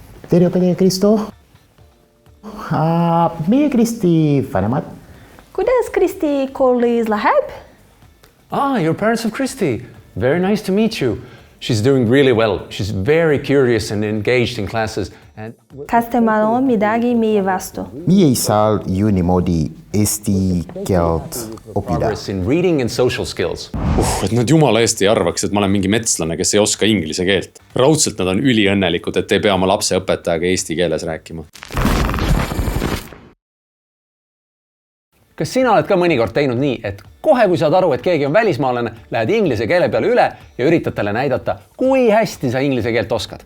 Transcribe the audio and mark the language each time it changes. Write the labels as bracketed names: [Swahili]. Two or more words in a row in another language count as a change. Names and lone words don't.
[Estonian] tere õpetaja Kristo. Meie Kristi vanemad. Kuidas Kristi koolis läheb? [English] Your parents of Kristi. Very nice to meet you. She's doing really well. She's very curious and engaged in classes. [Estonian] Kas temal on midagi meie vastu? Meie ei saa ju niimoodi eesti keelt õppida. [English] Progress in reading and social skills. [Estonian] Et nad jumala eest ei arvaks, et ma olen mingi metslane, kes ei oska inglise keelt. Raudselt nad on üliõnnelikud, et ei pea oma lapse õpetajaga eesti keeles rääkima. Kas sina oled ka mõnikord teinud nii, et kohe kui saad aru, et keegi on välismaalane, lähed inglise keele peale üle ja üritad talle näidata, kui hästi sa inglise keelt oskad?